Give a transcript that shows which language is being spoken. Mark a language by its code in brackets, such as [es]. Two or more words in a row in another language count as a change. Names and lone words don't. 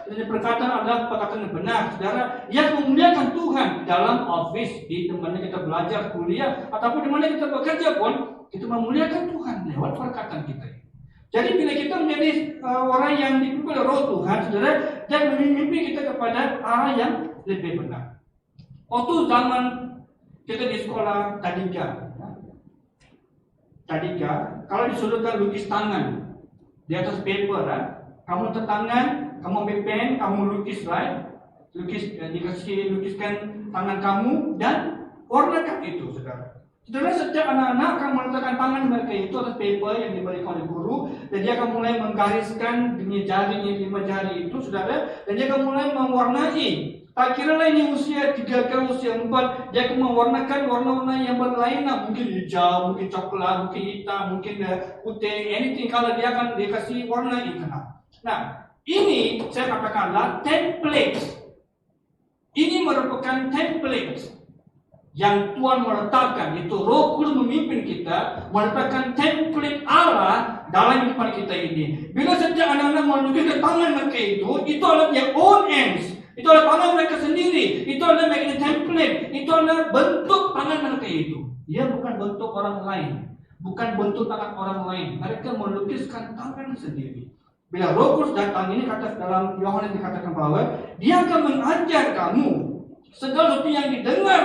[ms] Kita perkataan adalah perkataan yang benar, saudara, yang memuliakan Tuhan dalam office, di mana kita belajar, kuliah, ataupun di mana kita bekerja pun, kita memuliakan Tuhan lewat perkataan kita. Jadi bila kita menjadi orang yang dipimpin oleh Roh Tuhan, saudara, dia memimpin kita kepada arah yang lebih benar. Waktu zaman kita di sekolah tadika, kalau disuruhkan lukis tangan di atas paper, kamu letak tangan, kamu ambil pen, kamu lukis, right? Lukiskan tangan kamu dan warnakan itu, saudara. Saudara, setiap anak-anak akan meletakkan tangan mereka itu atas paper yang diberikan oleh guru, dan dia akan mulai menggariskan dengan jarinya 5 jari itu, saudara, dan dia akan mulai mewarnai. Tak kira lah ini usia 3 ke usia 4, dia akan mewarnakan warna-warna yang berlainan, mungkin hijau, mungkin coklat, mungkin hitam, mungkin putih, anything. Kalau dia akan dikasih warna itu. Nah, ini saya katakanlah template. Ini merupakan template yang Tuhan meletakkan. Itu Roh Kudus memimpin kita meletakkan template Allah dalam kehidupan kita ini. Bila setiap anak-anak menunjukkan tangan mereka itu adalah [en] their own ends. [ms] Itu adalah tangan mereka sendiri. Itu adalah [en] making template. [ms] Itu adalah bentuk tangan mereka itu. Ia bukan bentuk orang lain. bukan bentuk tangan orang lain. Mereka melukiskan tangan sendiri. Bila Roh Kudus datang, ini kata dalam Yohanes dikatakan bahwa dia akan mengajar kamu segala sesuatu yang didengar.